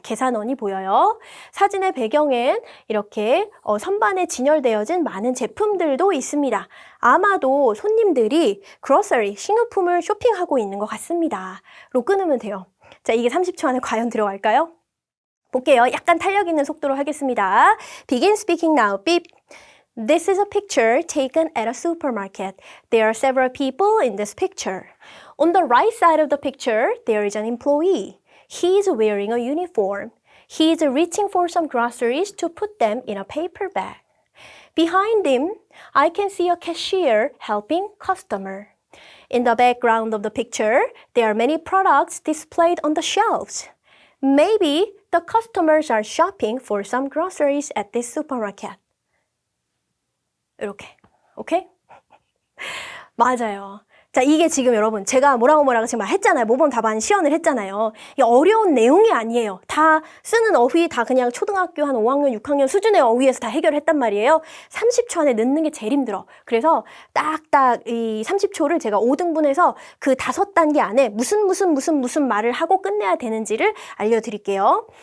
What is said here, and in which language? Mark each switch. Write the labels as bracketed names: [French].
[Korean] 계산원이 보여요. 사진의 배경엔 이렇게 선반에 진열되어진 많은 제품들도 있습니다. 아마도 손님들이 grocery, 식료품을 쇼핑하고 있는 것 같습니다. 로 끊으면 돼요. 자, 이게 30초 안에 과연 들어갈까요? 볼게요. 약간 탄력 있는 속도로 하겠습니다. [English] Begin speaking now. Beep. This is a picture taken at a supermarket. There are several people in this picture. On the right side of the picture, there is an employee. He is wearing a uniform. He is reaching for some groceries to put them in a paper bag. Behind him, I can see a cashier helping customer. In the background of the picture, there are many products displayed on the shelves. Maybe the customers are shopping for some groceries at this supermarket. [Korean] 이렇게. 오케이? 맞아요. 자, 이게 지금 여러분 제가 뭐라고 지금 했잖아요. 모범 답안 시연을 했잖아요. 이게 어려운 내용이 아니에요. 다 쓰는 어휘 다 그냥 초등학교 한 5학년, 6학년 수준의 어휘에서 다 해결했단 말이에요. 30초 안에 넣는 게 제일 힘들어. 그래서 딱딱 이 30초를 제가 5등분해서 그 5단계 안에 무슨 말을 하고 끝내야 되는지를 알려드릴게요.